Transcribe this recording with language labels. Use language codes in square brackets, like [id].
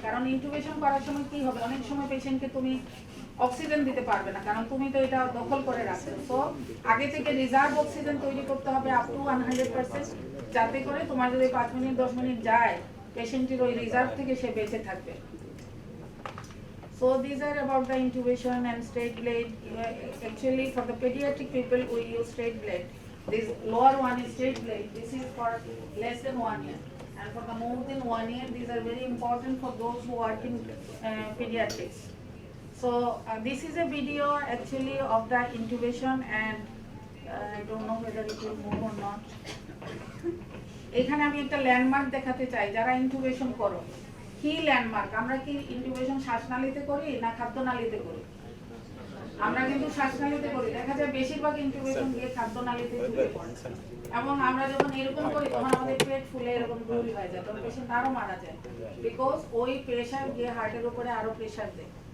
[bn] কারণ ইন্টুবেশন করার সময় কি হবে, অনেক সময় পেশেন্টকে তুমি অক্সিজেন দিতে পারবে না, কারণ তুমি তো এটা দখল করে রাখছো। সো আগে থেকে রিজার্ভ অক্সিজেন তৈরি করতে হবে আপ টু 100%, যাতে করে তোমার যদি 5 মিনিট 10 মিনিট যায় পেশেন্টের ওই রিজার্ভ থেকে সে বেঁচে থাকবে। [en] So these are about the intubation and straight blade. Actually for the pediatric people we use straight blade. This lower one is straight blade. This is for less than 1 year. And for the more than 1 year, these are very important for those who work in pediatrics. So this is a video actually of the intubation, and I don't know whether it will move or not. [bn] এখানে আমি একটা landmark দেখাতে চাই যারা ইন্টুবেশন করো। কি landmark? আমরা কি ইন্টুবেশন শ্বাসনালীতে করি না খাদ্যনালীতে করি? আমরা কিন্তু শ্বাসনালীতে করি। দেখা যায় বেশিরভাগ ইন্টুবেশন গিয়ে খাদ্যনালীতে ঢুকে পড়ে, এবং আমরা যখন এরকম করি তখন আমাদের পেট ফুলে এরকম গুলি হয়ে যায়, তখন পেশেন্ট আরো মারা যায়, বিকজ ওই প্রেশার গিয়ে হার্টের উপরে আরো প্রেশার দেয়।